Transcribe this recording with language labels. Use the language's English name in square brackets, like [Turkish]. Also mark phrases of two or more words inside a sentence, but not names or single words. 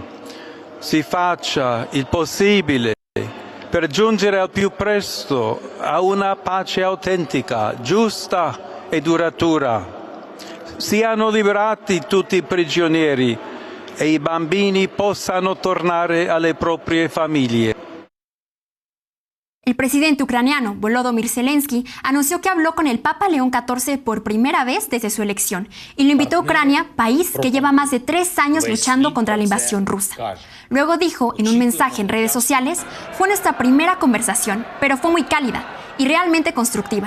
[Italian] Si faccia il possibile per giungere al più presto a una pace autentica, giusta e duratura. Siano liberati tutti i prigionieri e i bambini possano tornare alle proprie famiglie. [Spanish] El presidente ucraniano Volodymyr Zelensky anunció que habló con el Papa León XIV por primera vez desde su elección y lo invitó a Ucrania, país que lleva más de 3 años luchando contra la invasión rusa. Luego dijo en un mensaje en redes sociales: fue nuestra primera conversación, pero fue muy cálida y realmente constructiva.